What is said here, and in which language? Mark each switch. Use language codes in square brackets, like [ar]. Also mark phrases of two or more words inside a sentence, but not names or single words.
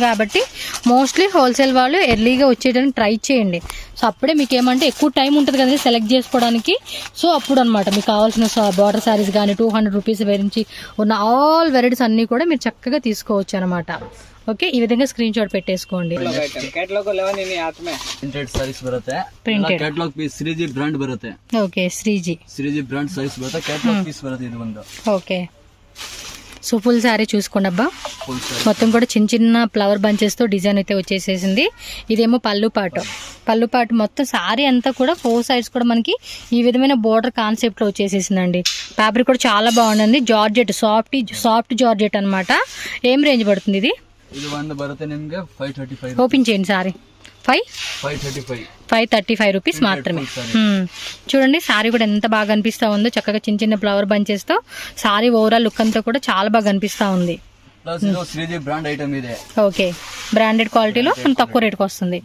[te] కాబట్టి [en] mostly wholesale [te] వాళ్ళు ఎర్లీగా వచ్చేయడానికి ట్రై చేయండి. సో అప్పుడే మీకు ఏమంటే ఎక్కువ టైం ఉంటుంది కదండి సెలెక్ట్ చేసుకోవడానికి. సో అప్పుడు అనమాట మీకు కావాల్సిన [en] border sarees [te] కానీ 200 రూపీస్ నుంచి ఉన్న [en] all varieties [te] అన్నీ కూడా మీరు చక్కగా తీసుకోవచ్చు అనమాట. ఓకే, ఈ విధంగా [en] screen shot [te] పెట్టేసుకోండి. [en] printed sarees [kn] ಬರುತ್ತೆ. [en] catalogue piece [kn] ಶ್ರೀಜಿ ಬ್ರಾಂಡ್ ಬರುತ್ತೆ. [te] ఓకే, శ్రీజీ [en] brand sarees [kn] ಬರುತ್ತೆ. [en] catalogue piece [kn] ಬರುತ್ತೆ ఇది ಒಂದು. [en] okay, so full [te] శారీ చూసుకోండి అబ్బా. మొత్తం కూడా చిన్న చిన్న ఫ్లవర్ బంచెస్తో డిజైన్ అయితే వచ్చేసేసింది. ఇదేమో పళ్ళు పాటు మొత్తం శారీ అంతా కూడా 4 sides కూడా మనకి ఈ విధమైన బోర్డర్ కాన్సెప్ట్లో వచ్చేసేసిందండి. ఫ్యాబ్రిక్ కూడా చాలా బాగుందండి. [en] georgette, soft georgette [te] అనమాట. ఏం రేంజ్ పడుతుంది ఇది? [kn] ఇది ಒಂದು ಬರುತ್ತೆ ನಿಮಗೆ 535. [te] ఓపెన్ చేయండి సారీ. 535 రూపీస్ మాత్రమే. చూడండి శారీ కూడా ఎంత బాగా అనిపిస్తా ఉందో. చక్కగా చిన్న చిన్న ఫ్లవర్ బంచెస్తో శారీ [en] overall look [te] అంతా కూడా చాలా బాగా అనిపిస్తా ఉంది. శ్రీజీ [en] brand item [te] ఇదే. [en] okay, branded [te] క్వాలిటీలో తక్కువ రేటుకి వస్తుంది.